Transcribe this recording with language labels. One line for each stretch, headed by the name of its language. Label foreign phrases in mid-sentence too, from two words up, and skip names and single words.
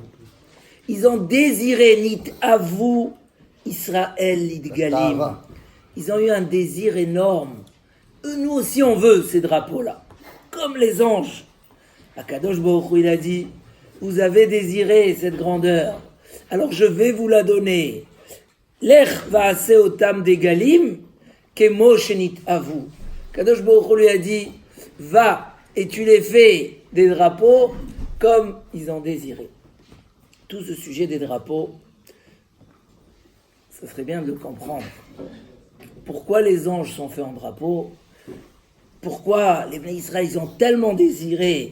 French: Ils ont désiré
Hebrew: נתאוו ישראל לדגלים.
French: Ils ont eu un désir énorme. Nous aussi on veut ces drapeaux-là, comme les anges.
Hebrew: הקדוש ברוך הוא,
French: il a dit, vous avez désiré cette grandeur, alors je vais vous la donner.
Hebrew: לך ועשה אותם דגלים כמו שנתאוו. הקדוש ברוך הוא
French: lui a dit, va et tu les fais des drapeaux comme ils ont désiré. Tout ce sujet des drapeaux, ça serait bien de le comprendre. Pourquoi les anges sont faits en drapeau? Pourquoi les
Hebrew: בני ישראל
French: ils ont tellement désiré?